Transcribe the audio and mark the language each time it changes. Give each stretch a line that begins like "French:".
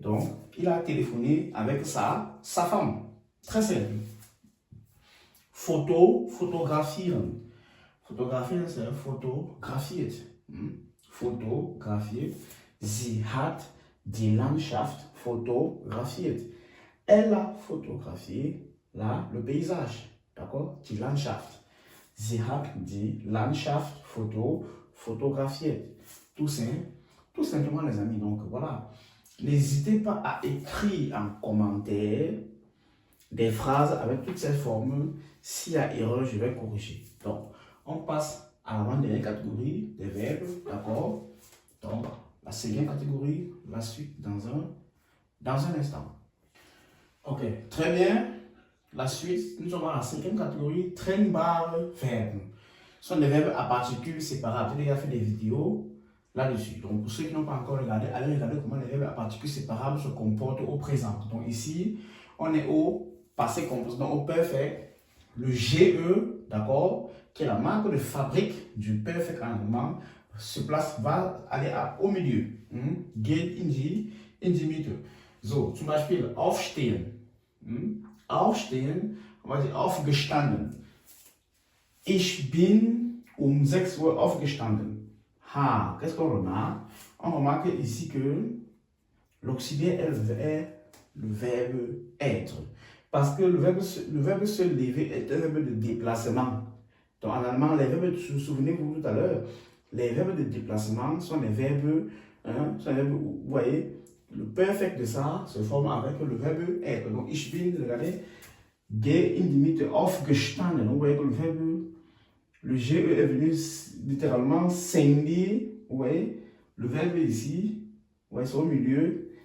French: Donc, il a téléphoné avec sa femme. Très simple. Fotografieren. Fotografieren, c'est fotografiert. Fotografiert.
German: Sie hat die Landschaft fotografiert.
French: Elle a photographié là, le paysage. D'accord? Die Landschaft.
German: Sie hat die Landschaft photographiert.
French: Tout simplement, les amis. Donc, voilà. N'hésitez pas à écrire en commentaire des phrases avec toutes ces formules. S'il y a erreur, je vais corriger. Donc, on passe à l'avant-dernière catégorie des verbes. D'accord? Donc, la seconde catégorie, la suite dans un instant. Ok, très bien. La suite, nous sommes à la cinquième catégorie, trennbare Verben. Ce sont des verbes à particules séparables. J'ai déjà fait des vidéos là-dessus. Donc, pour ceux qui n'ont pas encore regardé, allez regarder comment les verbes à particules séparables se comportent au présent. Donc, ici, on est au passé composé, donc au perfect. Le GE, d'accord, qui est la marque de fabrique du perfect en allemand, va aller au milieu.
German: Geht in die Mitte. So, zum Beispiel aufstehen. Aufstehen,
French: on va dire
German: aufgestanden. Ich bin um 6 Uhr aufgestanden.
French: Qu'est-ce qu'on remarque? On remarque ici que l'auxiliaire est le verbe être. Parce que le verbe se lever est un verbe de déplacement. Donc en allemand, les verbes, souvenez-vous tout à l'heure, les verbes de déplacement sont les verbes, vous voyez, le perfect de ça se forme avec le verbe être. Donc,
German: ich bin,
French: regardez,
German: geh in die Mitte,
French: aufgestanden. Vous voyez que le verbe, le GE est venu littéralement scinder. Vous voyez, le verbe ici, vous voyez, c'est au milieu.